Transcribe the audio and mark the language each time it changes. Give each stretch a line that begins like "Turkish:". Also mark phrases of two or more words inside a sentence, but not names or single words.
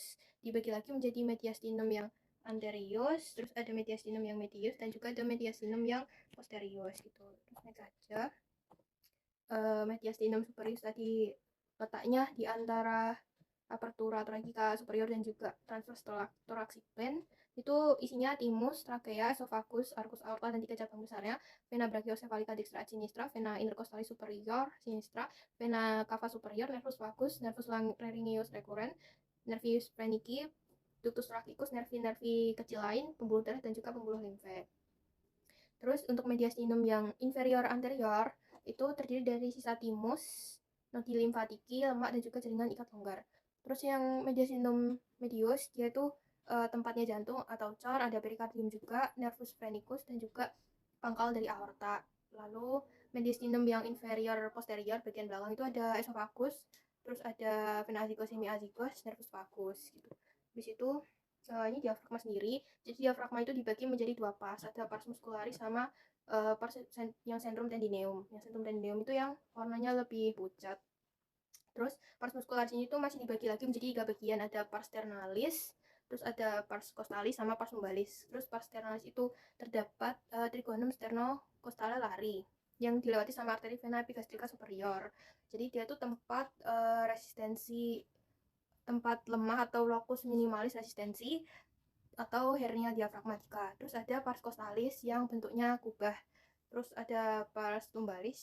Indonesian: Dibagi lagi menjadi mediastinum yang anterius, terus ada mediastinum yang medius dan juga ada mediastinum yang posterius gitu. Terus next aja. Mediastinum superius tadi letaknya di antara
Latin: apertura thoracica superior
Indonesian: dan juga
English: transverse thoracic plane.
Indonesian: Itu isinya timus, trachea, esophagus,
Latin: arcus aorta
Indonesian: dan 3 cabang besarnya,
Latin: vena brachiocephalica dextra sinistra, vena intercostalis superior sinistra, vena cava superior, nervus vagus, nervus laryngeus recurrens, nervus phrenici, ductus thoracicus, nervi
Indonesian: kecil lain, pembuluh darah dan juga pembuluh limfe. Terus untuk mediastinum yang inferior anterior itu terdiri dari sisa timus,
Latin: nodi limfatiki,
Indonesian: lemak dan juga jaringan ikat longgar. Terus yang mediastinum medius dia itu tempatnya jantung atau cor, ada perikardium juga,
Latin: nervus phrenicus
Indonesian: dan juga pangkal dari aorta. Lalu mediastinum yang inferior posterior bagian belakang itu ada esophagus, terus ada vena azygos, hemiazygos,
Latin: nervus vagus
Indonesian: gitu. Habis itu ini diafragma sendiri. Jadi diafragma itu dibagi menjadi 2 pars, ada
Latin: pars muscularis
Indonesian: sama pars yang
Latin: centrum tendineum.
Indonesian: Yang
Latin: centrum tendineum
Indonesian: itu yang warnanya lebih pucat. Terus
Latin: pars muscularis
Indonesian: ini tuh masih dibagi lagi menjadi 3 bagian, ada
Latin: pars ternalis,
Indonesian: terus ada
Latin: pars costalis
Indonesian: sama
Latin: pars lumbalis.
Indonesian: Terus
Latin: pars ternalis
Indonesian: itu terdapat
Latin: trigonum sternocostale lari
Indonesian: yang dilewati sama arteri vena epigastrika superior. Jadi dia tuh tempat tempat lemah atau
Latin: locus minimalis resistensi
Indonesian: atau hernia diafragmatika. Terus ada
Latin: pars costalis
Indonesian: yang bentuknya kubah. Terus ada
Latin: pars lumbalis.